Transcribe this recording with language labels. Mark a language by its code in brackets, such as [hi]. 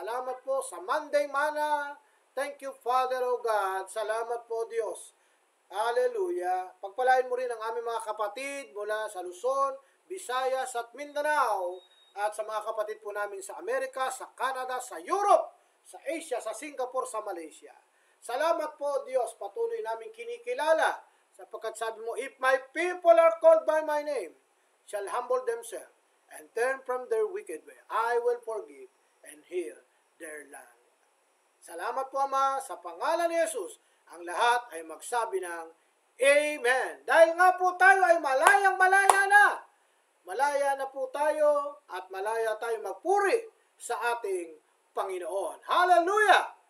[tl] Salamat po sa Monday Mana. [en] Thank you, Father, O God. [tl] Salamat po, Diyos. Hallelujah. Pagpalain mo rin ang aming mga kapatid mula sa Luzon, Visayas at Mindanao, at sa mga kapatid po namin sa Amerika, sa Canada, sa Europe, sa Asia, sa Singapore, sa Malaysia. Salamat po, Diyos, patuloy namin kinikilala, sapagkat sabi mo, [en] if my people are called by my name, shall humble themselves, and turn from their wicked way, I will forgive and heal their land. [tl] Salamat po, Ama, sa pangalan ni Jesus, ang lahat ay magsabi ng Amen. Dahil nga po tayo ay malayang-malaya na. Malaya na po tayo at malaya tayo magpuri sa ating Panginoon. Hallelujah!